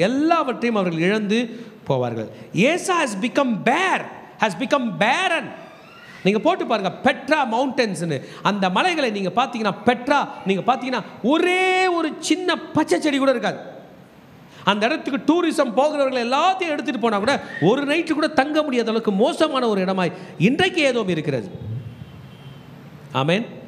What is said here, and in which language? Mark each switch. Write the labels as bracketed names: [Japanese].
[Tamil] எல்லாவற்றையும் அவர்கள் இழந்து போவார்கள். [English] Esau has become barren. [Tamil] நீங்கள் போட்டு பாருங்கள், பெட்ரா மவுண்டன்ஸ்னு அந்த மலைகளை நீங்கள் பார்த்தீங்கன்னா, பெட்ரா நீங்கள் பார்த்தீங்கன்னா ஒரே ஒரு சின்ன பச்சை செடி கூட இருக்காது. அந்த இடத்துக்கு டூரிசம் போகிறவர்கள் எல்லாத்தையும் எடுத்துகிட்டு போனால் கூட ஒரு நைட்டு கூட தங்க முடியாத அளவுக்கு மோசமான ஒரு இடமாய் இன்றைக்கு ஏதோ இருக்கிறது. ஆமென்.